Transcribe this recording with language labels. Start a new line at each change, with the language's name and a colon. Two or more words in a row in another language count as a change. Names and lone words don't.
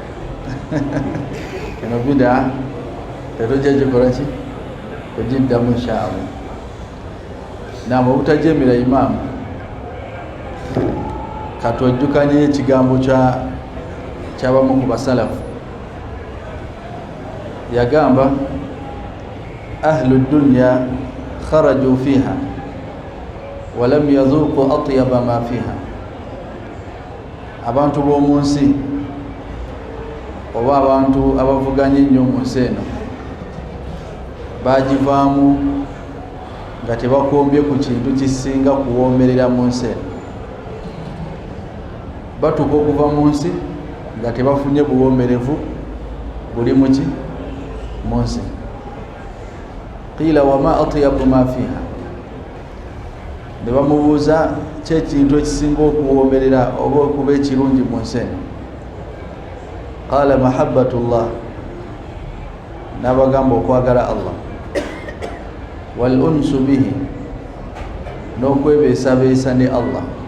Ganda: eno bid'a tetujja gikola ki kugiddamu inshaallah. Naam, obutajemera imaamu katwejjukanye ekigambo kyabamu ku basalafu.
Arabic: Yagamba أهل الدنيا خرجوا منها ولم يذوقوا أطيب ما فيها.
Ganda: Abantu b'omu nsi oba abantu abavuganye ennyo mu nsi eno bagivaamu nga tebakombye ku kintu kisinga kuwoomerera mu nsi eno. Batuuka okuva mu nsi nga tebafunye buwoomerevu buli muki mu nsi.
Arabic: قيل: وما أطيب ما فيها?
Ganda: Ne bamubuuza kyekintu ekisinga okuwoomerera oba okuba ekirungi mu nsi eno.
Arabic: قال: محبة الله.
Ganda: N'abagamba okwagala Allah.
Arabic: والأنس به,
Ganda: n'okwebeesabeesa ne Allah.